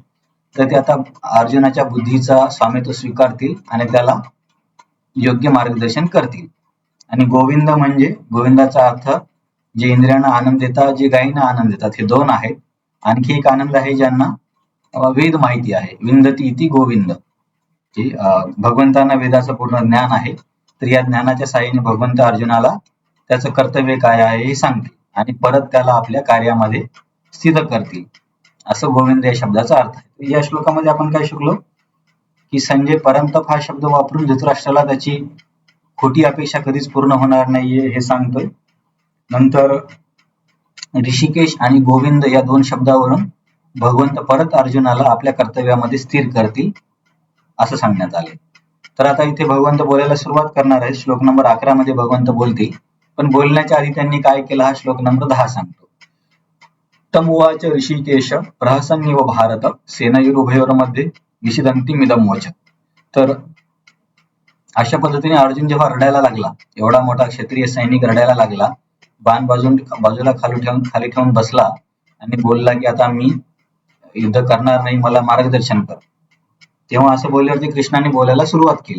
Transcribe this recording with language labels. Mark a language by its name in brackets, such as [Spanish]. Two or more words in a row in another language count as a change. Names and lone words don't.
[Marathi] तर ते आता अर्जुनाच्या बुद्धीचा स्वामित्व स्वीकारतील आणि त्याला योग्य मार्गदर्शन करतील. आणि गोविंद म्हणजे गोविंदाचा अर्थ जे इंद्रियांना आनंद देतात, जे गायींना आनंद देतात, हे दोन आहेत. आणखी एक आनंद आहे ज्यांना वेद माहिती आहे. [Sanskrit] विंदती इति गोविंद, [Marathi] की भगवंतांना वेदाचं पूर्ण ज्ञान आहे. तर या ज्ञानाच्या साहाय्याने भगवंत अर्जुनाला त्याचं कर्तव्य काय आहे हे सांगतील आणि परत त्याला आपल्या कार्यामध्ये स्थिर करतील, असं गोविंद या शब्दाचा अर्थ आहे. या श्लोकामध्ये आपण काय शिकलो की संजय परंतप हा शब्द वापरून धृतराष्ट्राला त्याची खोटी अपेक्षा कधीच पूर्ण होणार नाहीये हे सांगतोय. नंतर ऋषिकेश आणि गोविंद या दोन शब्दावरून भगवंत परत अर्जुनाला आपल्या कर्तव्यामध्ये स्थिर करतील असं सांगण्यात आले. तर आता इथे भगवंत बोलायला सुरुवात करणार आहे. श्लोक नंबर 11 मध्ये भगवंत बोलतील, पण बोलण्याच्या आधी त्यांनी काय केलं हा श्लोक नंबर 10 सांगतो. [Sanskrit] तमुवाच ऋषिकेश प्रहसन्निव भारत सेनयोरुभयोर्मध्ये विषिदन्तीमिदं वच. [Marathi] तर अशा पद्धतीने अर्जुन जेव्हा रडायला लागला, एवढा मोठा क्षत्रिय सैनिक रडायला लागला, बाण बाजूला खाली ठेवून बसला आणि बोलला की आता मी युद्ध करणार नाही, मला मार्गदर्शन कर. तेव्हा असं बोलल्यावरती कृष्णाने बोलायला सुरुवात केली.